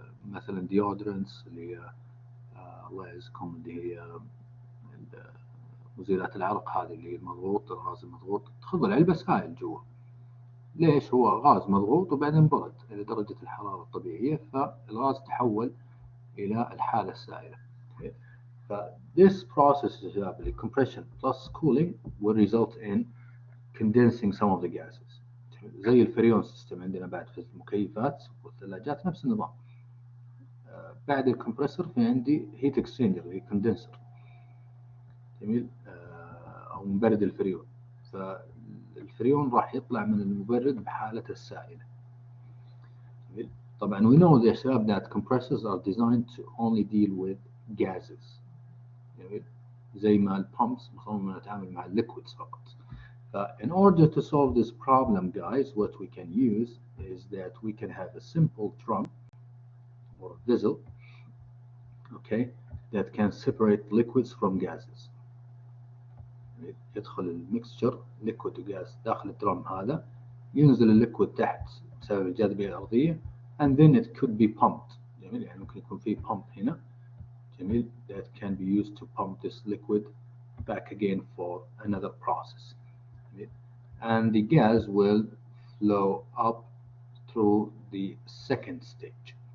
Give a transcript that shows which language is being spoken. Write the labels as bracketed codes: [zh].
[ar] مثلا ديودرنس اللي هي الله يعزكم، اللي هي مزيلات العرق، هذه اللي المضغوط، الغاز المضغوط، تخبى العلبة سائل جوا. ليش؟ هو غاز مضغوط وبعدين برد إلى درجة الحرارة الطبيعية، فالغاز تحول إلى الحالة السائلة. [en] This process, the compression plus cooling, will result in condensing some of the gases. [ar] زي الفريون سيستم عندنا بعد في المكيفات والثلاجات نفس النظام. بعد الكمبرسور في عندي هيت اكسشينجر اللي هي كوندنسر، جميل، او مبرد الفريون. فالفريون راح يطلع من المبرد بحالته السائلة. جميل. طبعا [en] we know [ar] يا شباب [en] that compressors are designed to only deal with gases. [ar] جميل. زي ما البامبس مصممة نتعامل مع الليكويدز فقط. [en] In order to solve this problem, guys, what we can use is that we can have a simple drum or vessel, okay, that can separate liquids from gases. [ar] يدخل الميكستشر ليكويد وغاز داخل الدرم هذا، ينزل الليكويد تحت بسبب الجاذبية الأرضية، [en] and then it could be pumped. [ar] جميل. يعني ممكن يكون في [en] pump [ar] هنا، جميل, [en] that can be used to pump this liquid back again for another process. And the gas will flow up through the second stage.